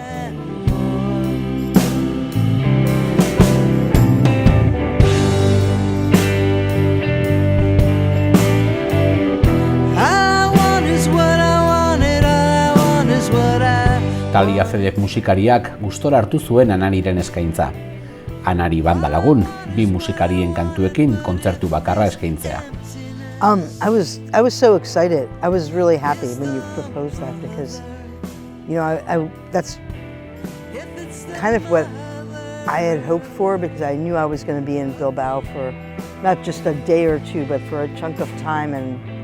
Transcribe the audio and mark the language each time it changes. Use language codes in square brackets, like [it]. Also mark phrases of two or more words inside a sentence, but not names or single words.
[eu] Talia Zedek musikariak gustora hartu zuen Anariren eskaintza. Anari banda lagun, bi musikarien kantuekin kontzertu bakarra eskaintzea. [en] I was so excited. I was really happy when you proposed that because, that's kind of what I had hoped for because I knew I was going to be in Bilbao for not just a day or two, but for a chunk of time, and